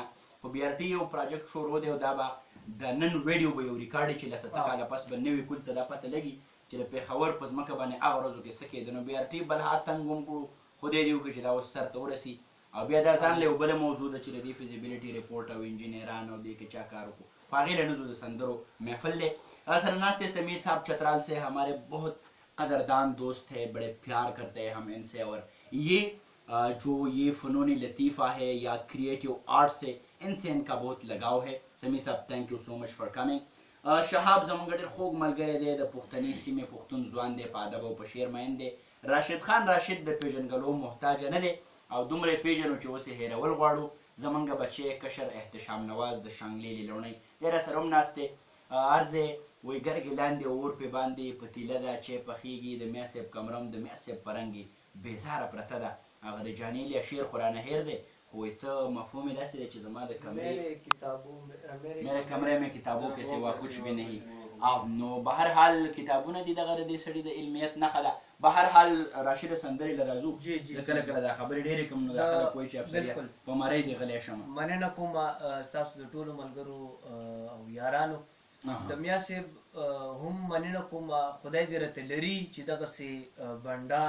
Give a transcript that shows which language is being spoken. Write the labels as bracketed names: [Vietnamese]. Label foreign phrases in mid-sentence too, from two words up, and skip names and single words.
[Pashto] خو بي آر ټي یو پراجکټ شروع دی او دا به د نن ویډیو به یو ریکارډ چې له 70 کاله پس به نوي کلي ته دا پته لګي چې د پېښور په ځمکه باندې هغه ورځو کې څه کېده. نو بي آر ټي بل هات تنګ هم کړو، خدای دې وکړي چې دا اوس سر ته ورسي. او بیا دا ځان له یو بله موضوع ده چې د دې [English] feasibility report [Pashto] او انجینران او دې کې چا کار وکړو، خو هغې له نه ځو. د سندرو محفل دی. [Urdu] سر ناست سمیر صاحب چترال سے ہمارے بہت قدردان دوست ہے، بڑے پیار کرتے ہیں ہم ان سے، اور یہ جو یہ فنون لطیفہ ہے یا [English] creative art [Urdu] سے ان سے ان کا بہت لگاؤ ہے. [English] سمیر صاحب thank you so much for coming. [Pashto] شهاب زمونږ ډېر خوږ ملګری دی، د پښتني سیمې پښتون ځوان دی، په ادب او په شعر مین دی. راشد خان راشد د پیژنګلو محتاجه نه دی او دومره یې پیژنو چې اوس یې هېرول غواړو. زمونږ بچی کشر احتشام نواز د شانګلې لېلوڼۍ دی راسره هم ناست دی. عرض یې وایي ګرګې لاندې اور پې باندې پتیله ده چې پخېږي، د میا صاحب کمرم د میا صاحب په رنګ بېزاره پرته ده. هغه د جانیلیا شعر خو رانه هېر دی، خو وایي څه مفهوم یې داسې دی چې زما د کمرې [Urdu] میرے کمرے میں کتابوں کے سوا کچھ بھی نہیں. [Pashto] نو بهرحال کتابونه دي دغه د دې سړي د علمیت نښه ده. بهرحال راشد سندرۍ له راځو، زه کله کله دا خبرې ډېرې کوم نو دا خلک وایي چې افسریه په مرۍ دې غلی شم. مننه کوم ستاسو د ټولو ملګرو او یارانو. د میا صاحب هم مننه کوم، خدای دې راته لري چې دغسې بنډار